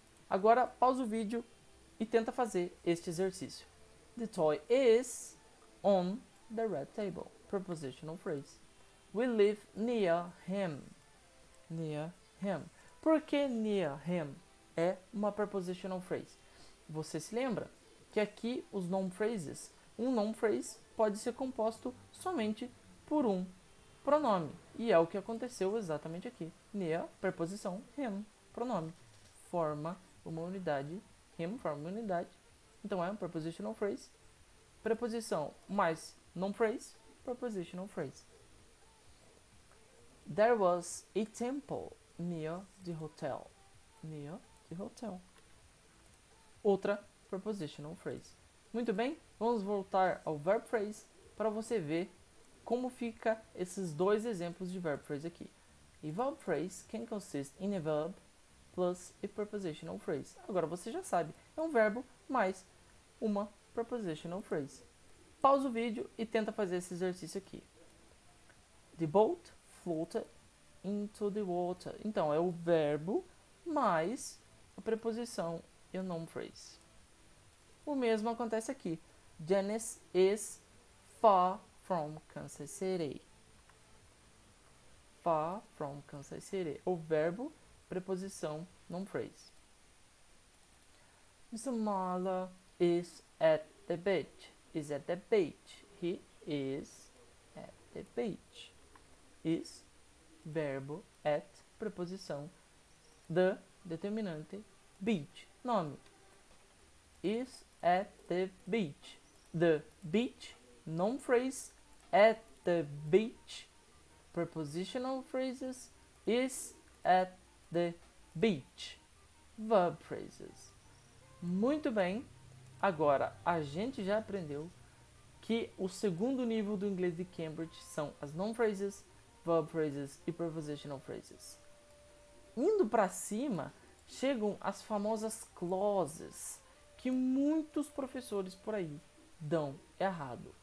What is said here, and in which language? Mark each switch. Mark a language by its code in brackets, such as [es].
[pt] Agora pausa o vídeo e tenta fazer este exercício. [en] The toy is on the red table. Prepositional phrase. We live near him. Near him. [pt] Por que [en] near him [pt] é uma prepositional phrase? Você se lembra que aqui os noun phrases, um noun phrase pode ser composto somente por um pronome. E é o que aconteceu exatamente aqui. Near, preposição, him, pronome. Forma uma unidade, him forma uma unidade. Então é um prepositional phrase. Preposição mais noun phrase, prepositional phrase. [en] There was a temple near the hotel. Near the hotel. [pt] Outra prepositional phrase. Muito bem, vamos voltar ao verb phrase para você ver como fica esses dois exemplos de verb phrase aqui. [en] A verb phrase can consist in a verb plus a prepositional phrase. [pt] Agora você já sabe, é um verbo mais uma prepositional phrase. Pausa o vídeo e tenta fazer esse exercício aqui. [en] The boat floated into the water. [pt] Então, é o verbo mais a preposição e o noun phrase. O mesmo acontece aqui. [en] Janice is far from Kansas City. Far from Kansas City. [pt] O verbo, preposição, noun phrase. [en] Mr. Marler is at the beach. Is at the beach. He is at the beach. [pt] Is, verbo, at, preposição, the, determinante, beach, nome. [en] Is at the beach. The beach, noun phrase, at the beach, prepositional phrases, is at the beach, verb phrases. [pt] Muito bem, agora a gente já aprendeu que o segundo nível do inglês de Cambridge são as noun phrases, verb phrases e prepositional phrases. Indo para cima, chegam as famosas clauses, que muitos professores por aí dão errado.